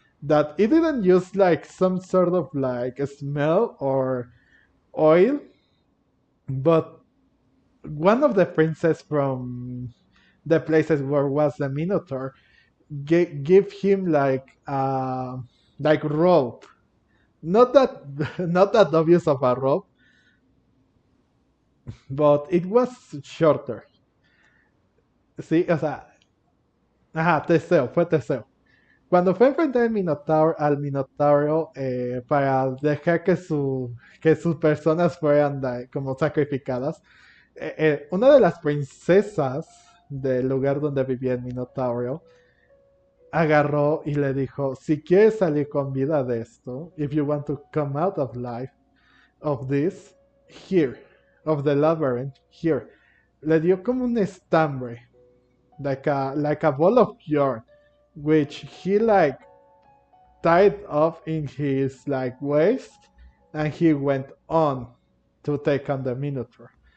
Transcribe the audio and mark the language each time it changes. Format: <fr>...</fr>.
<en>That it didn't use like some sort of like a smell or oil, but one of the princes from the places where was the Minotaur give him like rope. Not that not that obvious of a rope, but it was shorter.</en> <es>Sí, o sea, ajá, Teseo, fue Teseo. Cuando fue a enfrentar al Minotauro para dejar que sus personas fueran como sacrificadas, una de las princesas del lugar donde vivía el Minotauro agarró y le dijo, si quieres salir con vida de esto,</es> <en>if you want to come out of life of this, here, of the labyrinth, here.</en> <es>Le dio como un estambre,</es> <en>like a ball of yarn, which he like tied up in his like waist, and he went on to take on the Minotaur.</en>